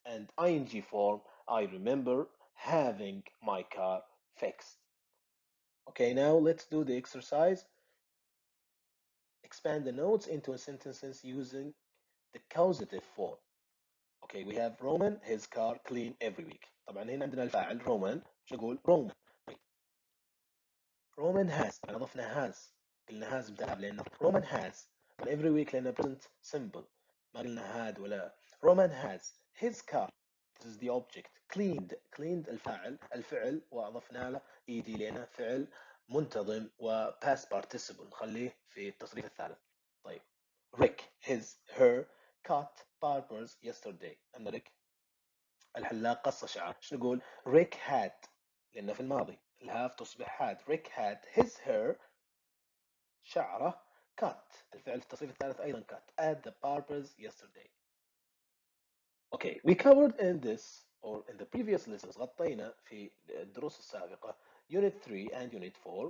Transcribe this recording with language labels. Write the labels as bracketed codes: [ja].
[en] And ing form, I remember having my car fixed. Okay, now let's do the exercise. Expand the notes into sentences using the causative form. Okay, we have Roman his car clean every week. [ar] طبعا هنا عندنا الفاعل رومان، شو نقول رومان. طيب رومان has، طبعا اضفنا has، قلنا has متعب لانه رومان has. طبعا every week لانه present simple، ما قلنا had ولا. [en] Roman has his car. This is the object. [ar] cleaned الفعل واضفنا له ed لانه فعل منتظم و past participle، نخليه في التصريف الثالث. [en] طيب Rick his her cut barbers yesterday. [ar] أن ريك الحلاق قص شعره. شو نقول؟ Rick had، لأنه في الماضي الهاف تصبح had. [en] Rick had his hair، شعره cut، [ar] الفعل في التصريف الثالث أيضا [en] cut at the barbers yesterday. Okay, we covered in this or in the previous lessons، [ar] غطينا في الدروس السابقة [en] Unit 3 and Unit 4.